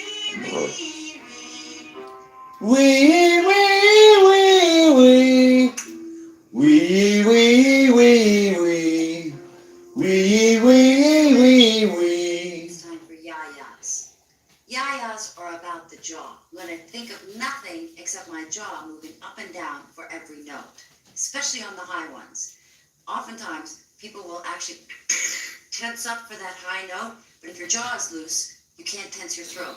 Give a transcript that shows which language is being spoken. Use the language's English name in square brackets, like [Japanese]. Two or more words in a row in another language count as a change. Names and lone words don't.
[English] Wee, wee, wee, wee. Wee, wee, wee, wee. Wee, wee, wee, wee. It's time for yayas. Yayas are about the jaw. I'm going to think of nothing except my jaw moving up and down for every note, especially on the high ones. Oftentimes, people will actually tense up for that high note, but if your jaw is loose, you can't tense your throat.